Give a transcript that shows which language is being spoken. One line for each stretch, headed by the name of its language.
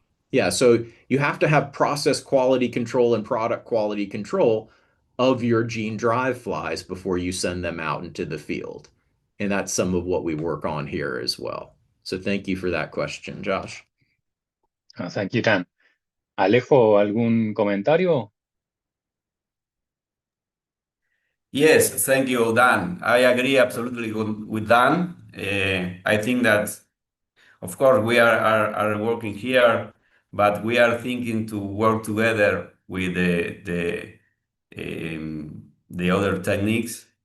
English: Yeah, so you have to have process quality control and product quality control of your gene drive flies before you send them out into the field. And that's some of what we work on here as well. So thank you for that question, Josh. Thank you, Dan.
Spanish: Alejo, ¿algún comentario?
English: Yes, thank you, Dan. I agree absolutely with Dan. I think that, of course, we are working here, but we are thinking to work together with the other techniques.